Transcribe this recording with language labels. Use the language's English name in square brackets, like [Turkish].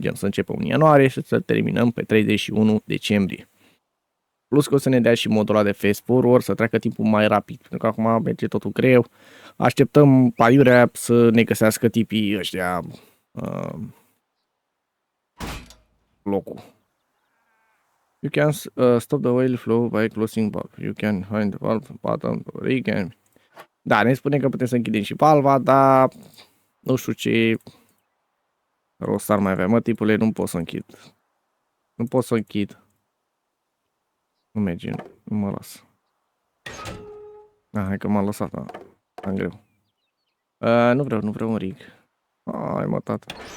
[Romanian] Gen să începem în ianuarie și să terminăm pe 31 decembrie. Plus că o să ne dea și modul ăla de fast forward, să treacă timpul mai rapid. Pentru că acum merge totul greu. Așteptăm paiurea să ne găsească tipii ăștia locul. [English] You can stop the oil flow by closing valve. You can find the valve button to rig. [Romanian] Da, ne spune că putem să închidem și valva, dar nu știu ce rost ar mai avea. Mă, tipule, nu pot să închid. Nu pot să închid. Nu merge, nu mă las. Hai că m-am lăsat, da. Am greu. Nu vreau un rig. Hai mă, tată.